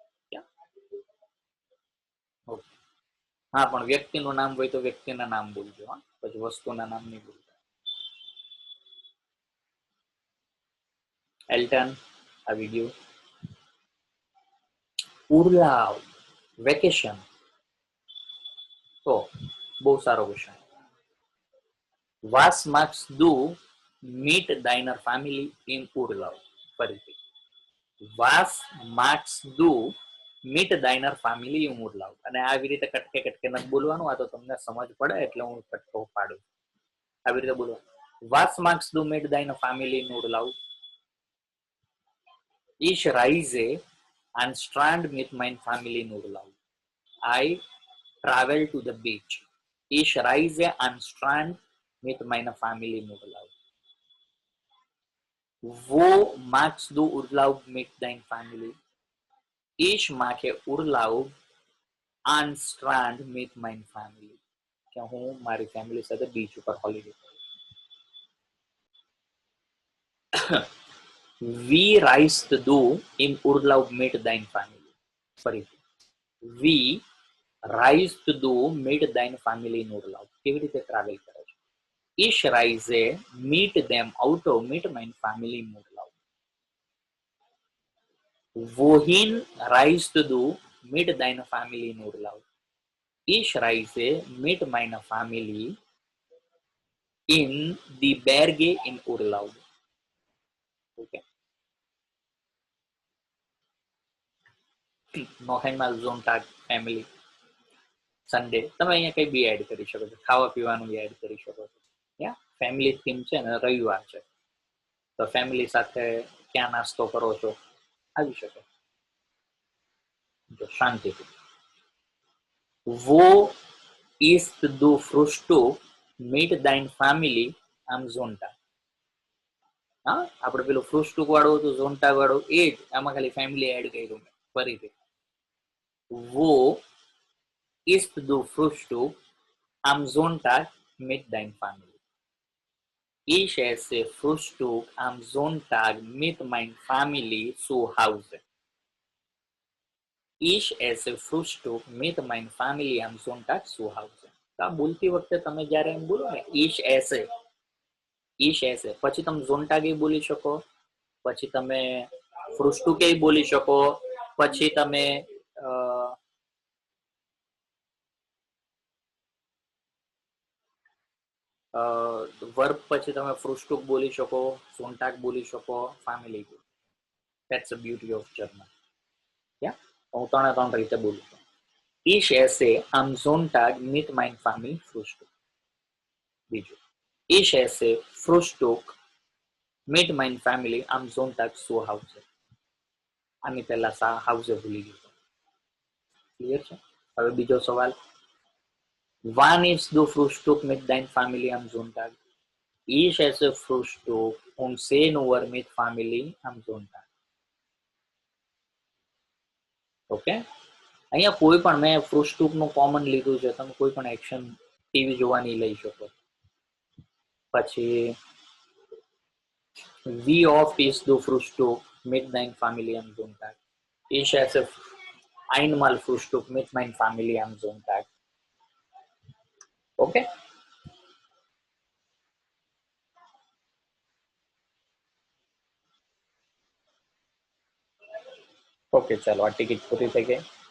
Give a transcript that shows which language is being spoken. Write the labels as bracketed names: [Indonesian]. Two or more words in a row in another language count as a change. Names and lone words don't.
[Gujarati] ઓકે, હા, પણ વ્યક્તિનું નામ હોય તો વ્યક્તિના નામ બોલજો, હા, પછી વસ્તુના નામ નહીં બોલજો. એલ્ટન, આ વિડીયો. ઉર્લાવ, વેકેશન. તો બહુ સારો ક્વેશ્ચન. [German] Was machst du mit deiner Family in Urlaub? ફરીથી, Was machst du mit deiner Family in Urlaub? [Gujarati] અને આવી રીતે કટકે કટકે નથી બોલવાનું, આ તો તમને સમજ પડે એટલે હું કટકો પાડું. આવી રીતે બોલવાનું. [German] Was machst du mit deiner Family in Urlaub? Ich reise an Strand mit meiner Family in Urlaub. [English] I travel to the beach. [German] Ich reise an Strand mit meiner Family in Urlaub. Wo machst du Urlaub mit deiner Family? Ich mache Urlaub an Strand mit meiner Family. [Gujarati] કે હું મારી ફેમિલી સાથે બીચ ઉપર હોલિડે. [German] Wie reist du im Urlaub mit deiner Family? ફરીથી, Wie reist du mit deiner Family in Urlaub? [Gujarati] કેવી રીતે ટ્રાવેલ કરે છે? [German] Ich reise mit dem Auto mit meiner Family in Urlaub. Wohin reist du mit deiner Family in Urlaub? Ich reise mit meiner Family in die Berge in Urlaub. Okay. Noch einmal Sonntag, Family. [Gujarati] સન્ડે તમે અહીંયા કઈ બી એડ કરી શકો છો, ખાવા પીવાનું બી એડ કરી શકો છો. યા [English] family theme [Gujarati] છે ને, રવિવાર છે તો ફેમિલી સાથે ક્યાં નાસ્તો કરો છો આવી શકે. જો શાંતિથી. [German] Wo ist du Frühstück mit dein Family am Sonntag? [Gujarati] હા, આપણે પેલું ફ્રુસ્ટુક વાળું હતું, ઝોન્ટાગ વાળું, એ જ આમાં ખાલી [English] family add [Gujarati] કર્યું મેં. ફરીથી, [German] Wo ist du Frühstück am Sonntag mit deiner Family? Ich esse Frühstück am Sonntag mit meiner Family zu Hause. Ich esse Frühstück mit meiner Family am Sonntag zu Hause. [Gujarati] તો આ બોલતી વખતે તમે જ્યારે એમ બોલો ને, [German] ich esse, [Gujarati] પછી તમે ઝોન્ટાગ એ બોલી શકો, પછી તમે ફ્રુસ્ટુક એ બોલી શકો, પછી તમે વર્બ પછી તમે ફ્રુસ્ટુક બોલી શકો, ઝોન્ટાગ બોલી શકો, ફેમિલી. [English] That's the beauty of German. Yeah? [Gujarati] હું ત્રણ રીતે બોલું છું. [German] Ich esse am Sonntag mit meiner Family Frühstück. બીજું, Ich esse Frühstück mit meiner Family am Sonntag zu Hause. [Gujarati] આની પહેલા હાઉસે ભૂલી ગયો. ક્લિયર છે? હવે બીજો સવાલ. [German] Wann isst du Frühstück mit deiner Family am Sonntag? Ich esse Frühstück um 10 Uhr mit Family am Sonntag. [Gujarati] ઓકે, અહીંયા કોઈ પણ મેં ફ્રુસ્ટુક નું કોમન લીધું છે, તમે કોઈ પણ [English] action TV [Gujarati] જોવાની લઈ શકો. [German] પછી Wie oft isst du Frühstück mit deiner Familie am Sonntag? Ich esse einmal Frühstück mit meiner Familie am Sonntag. [Gujarati] Okay? ઓકે, ચાલો આ ટિકિટ પૂરી થઈ ગઈ.